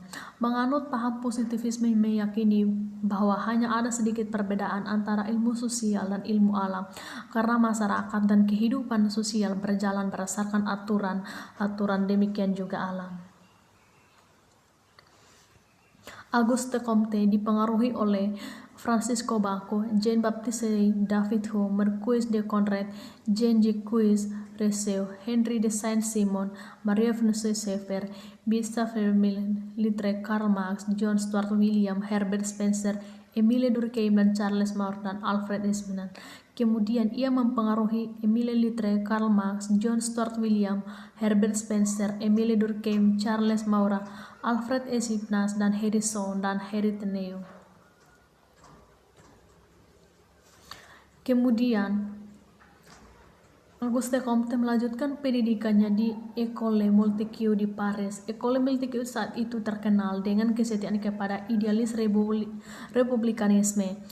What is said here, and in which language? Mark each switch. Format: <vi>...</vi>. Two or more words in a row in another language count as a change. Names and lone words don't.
<id>Menganut paham positivisme meyakini bahwa hanya ada sedikit perbedaan antara ilmu sosial dan ilmu alam, karena masyarakat dan kehidupan sosial berjalan berdasarkan aturan, demikian juga alam. Auguste Comte dipengaruhi oleh Francisco Bacon, Jean-Baptiste David Hume, Marquis de Conrad, Jean-Jacques Rousseau, Henri de Saint-Simon, Marie-Françoise Schaeffer, Gustave Louis-Tré, Karl Marx, John Stuart William, Herbert Spencer, Emile Durkheim, dan Charles Maurras dan Alfred Eisenman. Kemudian ia mempengaruhi Emile Louis-Tré, Karl Marx, John Stuart William, Herbert Spencer, Emile Durkheim, Charles Maurras, Alfred Eisenman, dan Harrison dan Henri Teneu. Kemudian Auguste Comte melanjutkan pendidikannya di École Montesquieu di Paris. École Montesquieu saat itu terkenal dengan kesetiaan kepada idealis republikanisme.</id>